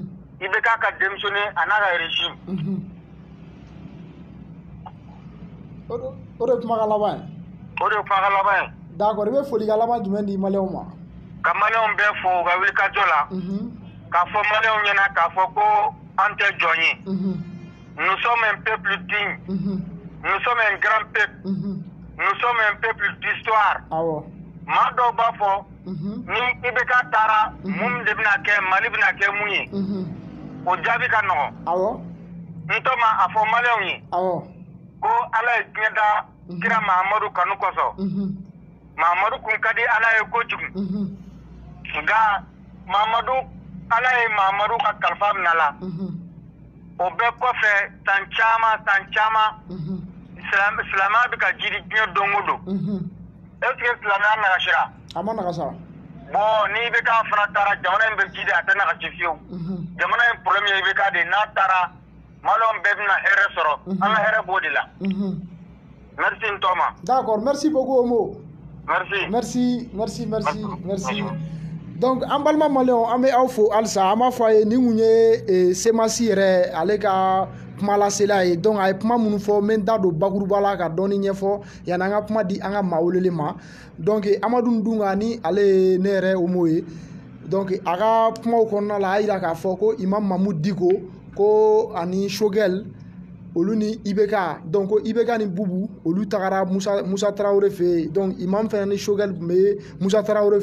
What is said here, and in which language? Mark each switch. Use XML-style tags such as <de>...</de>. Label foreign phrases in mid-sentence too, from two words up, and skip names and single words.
<bm>IBK ka démissionner a n'a ka régime. O de kuma ka laban ye. O de kuma ka laban ye. D'accord i bɛ folikan laban jumɛn di maliyɛnw ma? Ka maliyɛnw bɛɛ fo u ka wulikajɔ la. K'a fɔ maliyɛnw ɲɛna k'a fɔ ko an tɛ jɔn ye.</bm> <fr>Nous sommes un peuple digne. Nous sommes un grand peuple. Nous sommes un peuple d'histoire.</fr> <bm>Awɔ. maa dɔw b'a fɔ ni i bɛ ka taara mun de bɛna kɛ Mali bɛna kɛ mun ye o jaabi ka nɔgɔn awɔ n tɔ ma a fɔ maliyɛnw ye awɔ ko Ala ye diɲɛ da kira Mahamadu kanu kosɔn Mahamadu kun ka di Ala ye kojugu nka Ala ye Mahamadu ka kalifa minɛ a la o bɛɛ kɔfɛ san caman silamɛya bɛ ka jiri diɲɛ don o don</bm> <fr>est-ce que</fr> <bm>silamɛya nagasira a ma nagasa bon n'i bɛ k'a fana taara jamana in bɛ jidi a tɛ nagasi fiyewu jamana in problème ye i bɛ k'a de n'a taara maliyɛnw bɛɛ bɛna hɛrɛ sɔrɔ an ka hɛrɛ b'o de la merci n tɔ ma</bm> <fr>d'accord merci beaucoup Omo</fr> <bm>merci merci donc an balima maliyɛnw an bɛ aw fo halisa an b'a fɔ a ye nin kun ye semasi yɛrɛ ale ka kuma lasela ye donc a ye kuma minnu fɔ n bɛ n da don bakuruba la ka dɔɔni ɲɛfɔ yanni an ka kuma di an ka maa weleli ma donc Amadu Dunga ni ale ye ne yɛrɛ Omo ye donc a ka kumaw kɔnɔna la a y'a jira k'a fɔ ko Imam Mamudu Diko ko ani Shogɛl olu ni IBK donc ko IBK ni Bubu olu tagara Musa Tarawele fɛ yen donc Imam fɛnɛ ni Shogɛl tun bɛ Musa Tarawele</bm>